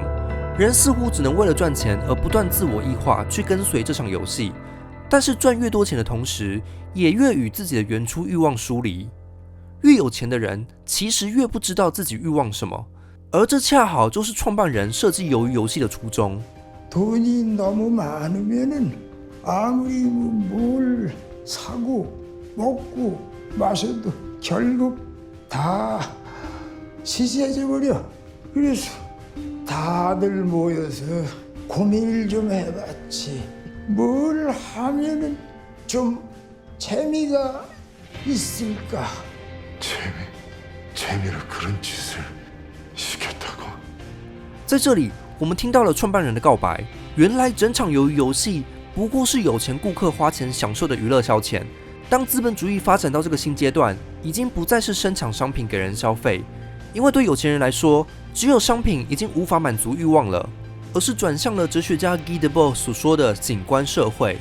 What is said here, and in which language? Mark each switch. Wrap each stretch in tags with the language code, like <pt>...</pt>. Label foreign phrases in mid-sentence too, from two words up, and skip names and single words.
<zh>人似乎只能为了赚钱而不断自我异化，去跟随这场游戏。但是赚越多钱的同时，也越与自己的原初欲望疏离。越有钱的人，其实越不知道自己欲望什么，而这恰好就是创办人设计鱿鱼游戏的初衷。</zh> <ko>돈이 너무 많으면은 아무리 뭘 사고 먹고 마셔도 결국 다 시세져 버려. 그래서 다들 모여서 고민을 좀 해봤지. 뭘 하면은 좀 재미가 있을까? 재미로 그런 짓을 시켰다고?</ko> <zh>在这里，我们听到了创办人的告白。原来整场鱿鱼游戏不过是有钱顾客花钱享受的娱乐消遣。当资本主义发展到这个新阶段，已经不再是生产商品给人消费，因为对有钱人来说，只有商品已经无法满足欲望了，而是转向了哲学家 Guy Debord 所说的景观社会。</zh>